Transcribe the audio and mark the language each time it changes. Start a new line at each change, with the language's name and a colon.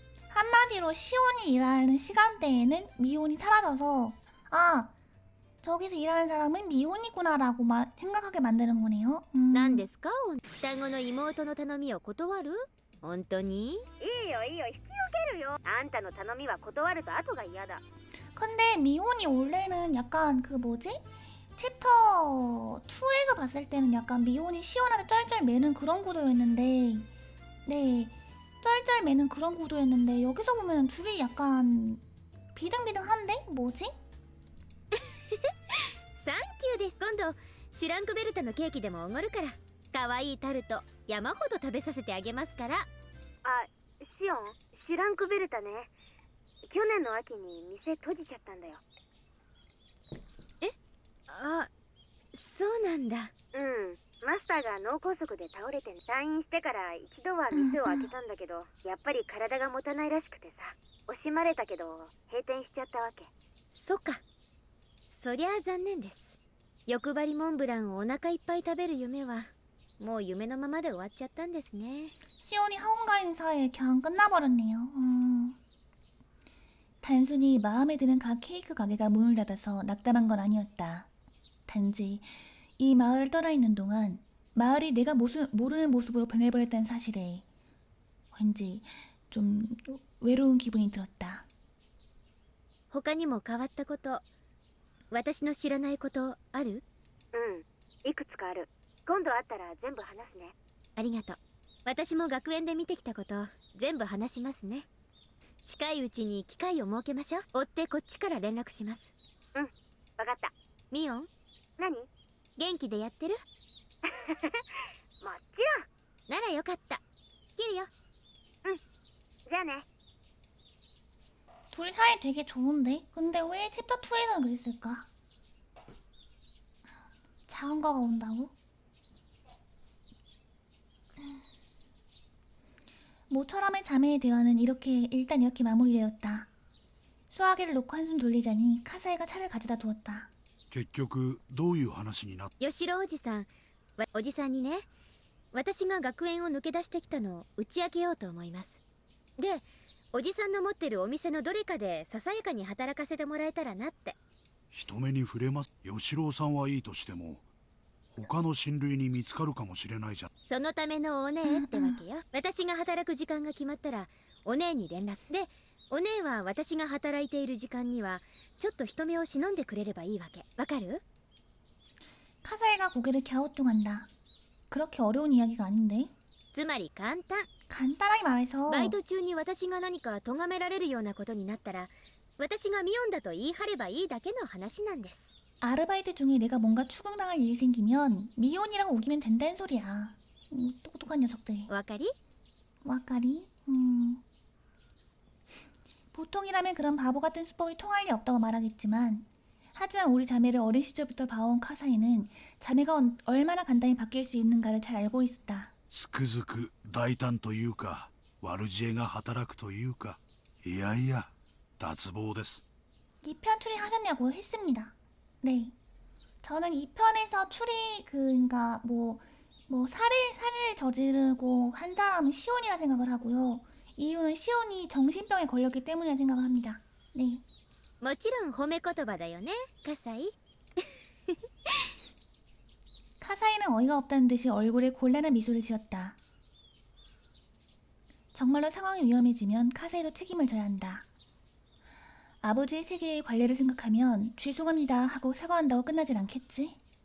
Korean: 한마디로 시온이 일하는 시간대에는 미온이 사라져서 아 저기서 일하는 사람은 미온이구나라고 생각하게 만드는 거네요.
Japanese: 何ですか？双子の妹の頼みを断る？本当に？いいよいいよ、引き受けるよ。あんたの頼みは断ると後が嫌だ。
Korean: 근데 미온이 원래는 약간 그 뭐지? 챕터 2에서 봤을 때는 약간 미온이 시온한테 쩔쩔 매는 그런 구도였는데 네 쩔쩔 매는 그런 구도였는데 여기서 보면 둘이 약간 비등비등한데? 뭐지?
Japanese: サンキューです。今度シュランクベルタのケーキでもおごるから。可愛いタルト山ほど食べさせてあげますから。あ、シオン、シュランクベルタね。去年の秋に店閉じちゃったんだよ。あ、そうなんだ。うん、マスターが脳梗塞で倒れて退院してから一度は店を開けたんだけど、やっぱり体が持たないらしくてさ、惜しまれたけど閉店しちゃったわけ。そっか。そりゃあ残念です。欲張りモンブランをお腹いっぱい食べる夢はもう夢のままで終わっちゃったんですね。
Korean: 시온이 학원가 있는 사이에 그냥 끝나버렸네요. 단순히 마음에 드는 각 케이크 가게가 문을 닫아서 낙담한 건 아니었다. 단지 이 마을을 떠나 있는 동안 마을이 내가 모르는 모습으로 변해버렸다는 사실에 왠지 좀 외로운 기분이 들었다.
Japanese: 他にも変わったこと、私の知らないことある？うん、いくつかある。今度会ったら全部話すね。ありがとう。私も学園で見てきたこと全部話しますね。近いうちに機会を設けましょう。追ってこっちから連絡します。うん、わかった。ミオン、何？元気でやってる？もちろん。ならよかった。切るよ。じゃあね。
Korean: 둘이 사이 되게 좋은데? 근데 왜 챕터 2에서는 그랬을까? 자원가가 온다고? 모처럼의 자매의 대화는 일단 이렇게 마무리되었다. 수화기를 놓고 한숨 돌리자니 카사이가 차를 가져다 두었다.
Japanese: 結局どういう話になっ吉郎おじさん、おじさんにね、私が学園を抜け出してきたのを打ち明けようと思います。で、おじさんの持ってるお店のどれかでささやかに働かせてもらえたらなって。人目に触れます。吉郎さんはいいとしても他の親類に見つかるかもしれないじゃん。そのためのお姉ってわけよ。私が働く時間が決まったらお姉に連絡で、お姉は私が働いている時間にはちょっと人目を忍んでくれればいいわけ。わかる？
Korean: 카사이가 고개를 갸우뚱한다. 그렇게 어려운 이야기가 아닌데?
Japanese: つまり簡単。
Korean: 간단하게 말해서
Japanese: バイト中に私が何か咎められるようなことになったら、私がミオンだと言い張ればいいだけの話なんです。
Korean: 아르바이트 중에 내가 뭔가 추궁당할 일이 생기면 미혼이라고 우기면 된다는 소리야. 똑똑한 녀석들.
Japanese: わかり？ 와까리?
Korean: 보통이라면 그런 바보 같은 수법이 통할 리 없다고 말하겠지만 하지만 우리 자매를 어린 시절부터 봐온 카사이는 자매가 얼마나 간단히 바뀔 수 있는가를 잘 알고 있었다.
Japanese: つくづく大胆というか悪知恵が働くというか、いやいや脱帽です。
Korean: 2편 추리하셨냐고 했습니다. 네, 저는 2편에서 그러니까 뭐 살을 저지르고 한 사람은 시온이라 생각을 하고요. 이유는 시온이 정신병에 걸렸기 때문이라 생각을 합니다. 네.
Japanese: もちろん褒め言葉だよね、カサイ。
Korean: 카사이는 어이가 없다는 듯이 얼굴에 곤란한 미소를 지었다. 정말로 상황이 위험해지면 카사이도 책임을 져야 한다. 아버지의 세계의 관례를 생각하면 죄송합니다 하고 사과한다고 끝나진 않겠지?